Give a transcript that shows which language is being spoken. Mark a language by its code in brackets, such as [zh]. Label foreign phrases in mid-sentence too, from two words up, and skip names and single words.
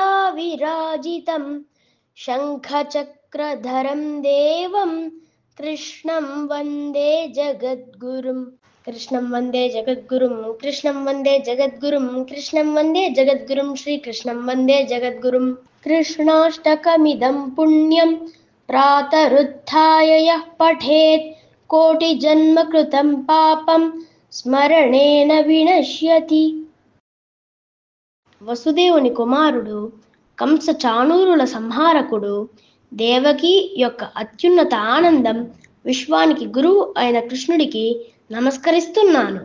[sa] विराजितं शङ्खचक्रधरं देवं कृष्णं वन्दे जगद्गुरुं कृष्णं वन्दे जगद्गुरुं कृष्णं वन्दे जगद्गुरुं कृष्णं वन्दे जगद्गुरुं श्रीकृष्णं वन्दे जगद्गुरुम् कृष्णाष्टकमिदं पुण्यं प्रातरुत्थाय यः पठेत् कोटिजन्मकृतं पापं స్మరణేన వినశ్యతి. [te] వసుదేవుని కుమారుడు, కంస చాణూరుల సంహారకుడు, దేవకి యొక్క అత్యున్నత ఆనందం, విశ్వానికి గురువు అయిన కృష్ణుడికి నమస్కరిస్తున్నాను.